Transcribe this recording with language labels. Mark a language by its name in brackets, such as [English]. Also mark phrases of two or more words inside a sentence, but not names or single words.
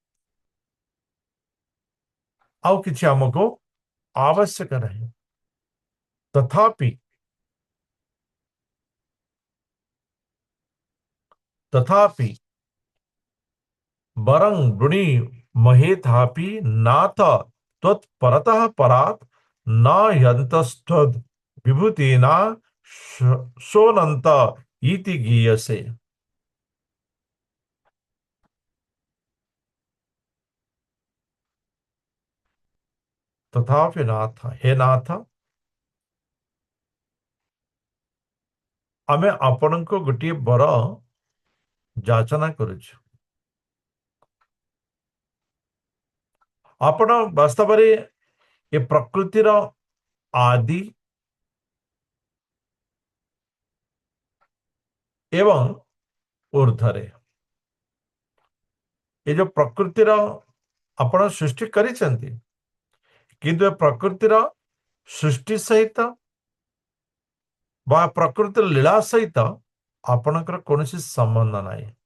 [Odia] ଆଉ କିଛି ଆମକୁ ଆବଶ୍ୟକ ନାହିଁ। [Sanskrit] ତଥାପି ବରଂ ବୃଣି ମହେଥାପି ନାଥ ତ୍ୱତ୍ପରତଃ ପରାତ୍ न ह्यन्तस्त्वद् विभूतिना सोनंत इति गीयसे। तथापि नाथ, हे नाथ, [Odia] ଆମେ ଆପଣଙ୍କୁ ଗୋଟେ ବର ଯାଚନା କରୁଛୁ। ଆପଣ ବାସ୍ତବରେ ଏ ପ୍ରକୃତିର ଆଦି ଏବଂ ଊର୍ଦ୍ଧ୍ୱରେ ଏ ଯୋଉ ପ୍ରକୃତିର ଆପଣ ସୃଷ୍ଟି କରିଛନ୍ତି, କିନ୍ତୁ ଏ ପ୍ରକୃତିର ସୃଷ୍ଟି ସହିତ ବା ପ୍ରକୃତିର ଲୀଳା ସହିତ ଆପଣଙ୍କର କୌଣସି ସମ୍ବନ୍ଧ ନାହିଁ।